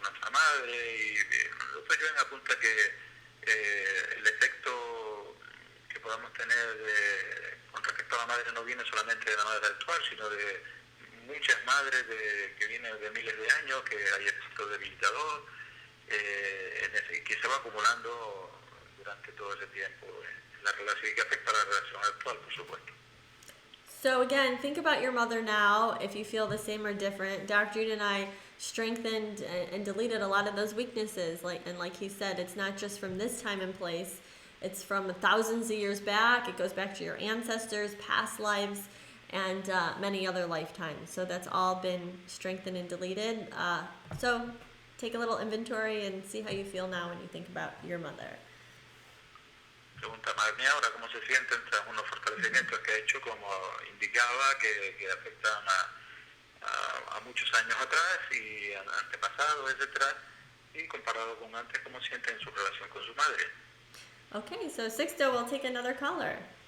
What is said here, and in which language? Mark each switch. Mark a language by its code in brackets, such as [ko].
[es] madre y el doctor Yuen apunta que el efecto que podamos tener con respecto a la madre no viene solamente de la madre actual, sino de muchas madres que vienen de miles de años, que hay efecto debilitador, que se va acumulando durante todo ese tiempo en la relación y que afecta a la relación actual, por supuesto. [en] So again, think about your mother now, if you feel the same or different. Dr. Jude and I strengthened and deleted a lot of those weaknesses. Like he said, it's not just from this time and place. It's from thousands of years back. It goes back to your ancestors, past lives, and many other lifetimes. So that's all been strengthened and deleted. So take a little inventory and see how you feel now when you think about your mother. [es] Pregunta Magni ahora cómo se sienten tras unos fortalecimientos que ha hecho, como indicaba, que afectan a muchos años atrás y antepasados, etcétera, y comparado con antes, cómo sienten su relación con su madre. [en] Okay, so Sixto will take another caller.